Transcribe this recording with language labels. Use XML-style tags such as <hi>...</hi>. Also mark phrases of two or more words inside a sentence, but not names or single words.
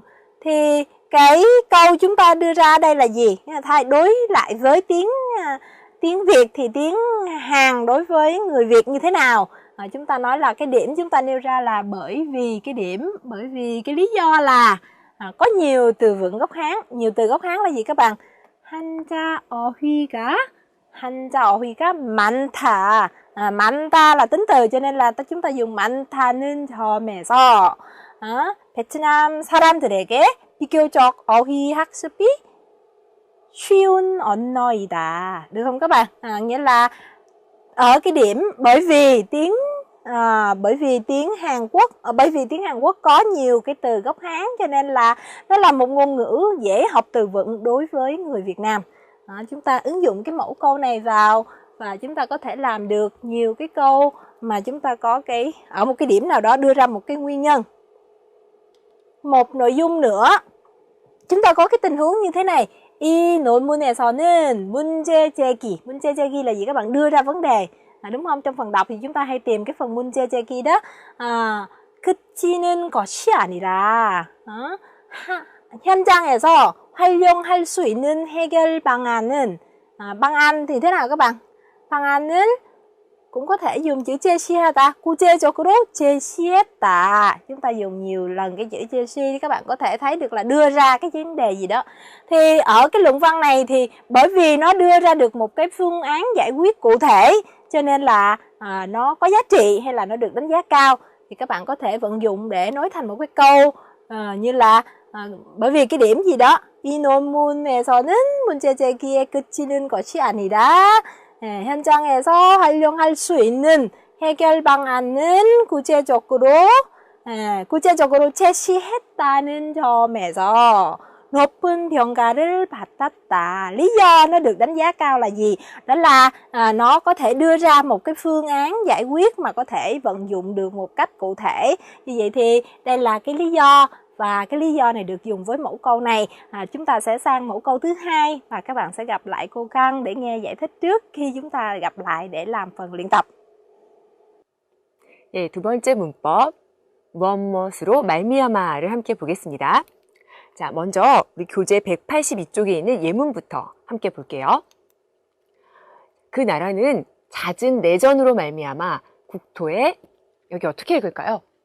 <vi>Thì cái câu chúng ta đưa ra đây là gì? Thay đối lại với tiếng Việt thì tiếng Hàn đối với người Việt như thế nào? Chúng ta nói là cái điểm chúng ta nêu ra là bởi vì cái lý do là có nhiều từ vựng gốc Hán. Nhiều từ gốc Hán là gì các bạn?</vi> <ko>한자 어휘가 많다.</ko> <vi>많다 là tính từ, cho nên là chúng ta dùng</vi> <ko>많다는 점에서 베트남 사람들에게 비교적 어휘 학습이 쉬운 언어이다.</ko> <vi>Được không các bạn? Nghĩa là ở cái điểm bởi vì tiếng Hàn Quốc có nhiều cái từ gốc Hán, cho nên là nó là một ngôn ngữ dễ học từ vựng đối với người Việt Nam. Chúng ta ứng dụng cái mẫu câu này vào và chúng ta có thể làm được nhiều cái câu mà chúng ta có ở một cái điểm nào đó đưa ra một cái nguyên nhân. Một nội dung nữa, chúng ta có cái tình huống như thế này.</vi> <ko>이 논문에서는 문제 제기</ko> <vi>là gì các bạn? Đưa ra vấn đề, đúng không? Trong phần đọc thì chúng ta hay tìm cái phần</vi> <ko>문제 제기</ko> <vi>đó.</vi> <ko>그치는 것이 아니라 현장에서 활용할 수 있는 해결 방안은 방안</ko> <vi>thì thế nào các bạn? 방안을 cũng có thể dùng chữ</vi> <ko>제시하다, 구체적으로 제시했다.</ko> <vi>Chúng ta dùng nhiều lần cái chữ 제시, các bạn có thể thấy được là đưa ra cái vấn đề gì đó. Thì ở cái luận văn này thì bởi vì nó đưa ra được một cái phương án giải quyết cụ thể, cho nên là nó có giá trị hay là nó được đánh giá cao. Thì các bạn có thể vận dụng để nói thành một cái câu như là bởi vì cái điểm gì đó,</vi> <ko>이 논문에서는 문제 제기의 끝이는 것이 아니라 현장에서 활용할 수 있는 해결 방안은 구체적으로 제시했다는 점에서 높은 평가를 받았다.</ko> <vi>Lý do nó được đánh giá cao là gì? Đó là nó có thể đưa ra một cái phương án giải quyết mà có thể vận dụng được một cách cụ thể. Như vậy thì đây là cái lý do, và cái lý do này được dùng với mẫu câu này. Chúng ta sẽ sang mẫu câu thứ hai và các bạn sẽ gặp lại cô Căng để nghe giải thích trước khi chúng ta gặp lại để làm phần luyện tập.</vi> <ko>네, 두 번째 문법, 무엇으로 말미암아를 함께 보겠습니다. 자, 먼저 우리 교재 182쪽에 있는 예문부터 함께 볼게요. 그 나라는 잦은 내전으로 말미암아 국토에, 여기 어떻게 읽을까요?</ko>